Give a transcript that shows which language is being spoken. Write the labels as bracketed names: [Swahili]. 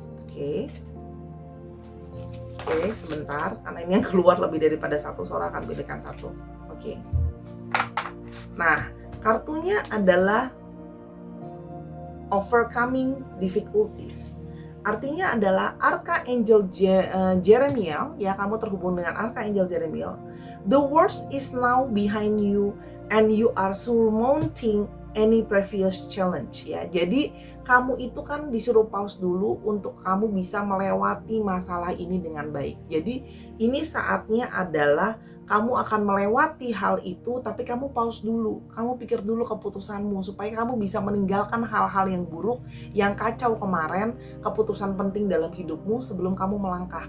[Indonesian] Oke, sebentar, karena ini yang keluar lebih daripada satu, Sora akan pilihkan satu. Oke. Nah, kartunya adalah overcoming difficulties. Artinya adalah Archangel Jeremiel, ya, kamu terhubung dengan Archangel Jeremiel. [English] The worst is now behind you and you are surmounting any previous challenge, ya. [Indonesian] Jadi kamu itu kan disuruh pause dulu untuk kamu bisa melewati masalah ini dengan baik. Jadi ini saatnya adalah kamu akan melewati hal itu, tapi kamu pause dulu. Kamu pikir dulu keputusanmu supaya kamu bisa meninggalkan hal-hal yang buruk, yang kacau kemarin, keputusan penting dalam hidupmu sebelum kamu melangkah.